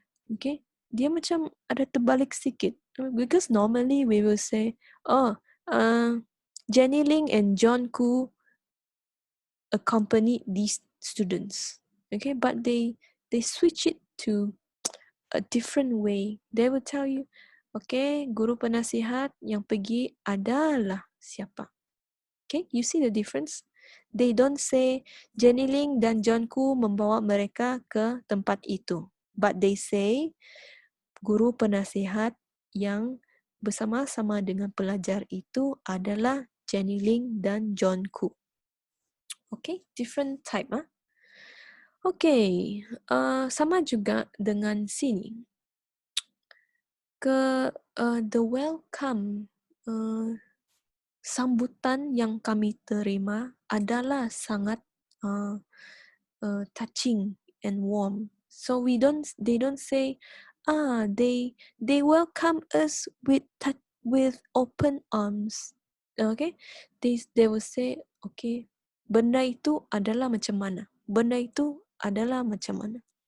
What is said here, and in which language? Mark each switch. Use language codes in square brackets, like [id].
[en] Okay, [ms] dia macam ada terbalik sikit, [en] because normally we will say, Jenny Ling and John Koo accompanied these students. Okay, but they switch it to a different way. They will tell you, okay, [ms] guru penasihat yang pergi adalah siapa. [en] Okay, you see the difference? They don't say [ms] Jenny Ling dan John Koo membawa mereka ke tempat itu, [en] but they say [ms] guru penasihat yang bersama-sama dengan pelajar itu adalah Jenny Ling dan John Koo. [en] Okay, different type. Okay, [ms] sama juga dengan sini. [en] The welcome, [ms] sambutan yang kami terima adalah sangat [en] touching and warm. So they don't say, they welcome us with open arms. Okay, they will say, okay, [ms] benda itu adalah macam mana? Benda itu adalah macam mana?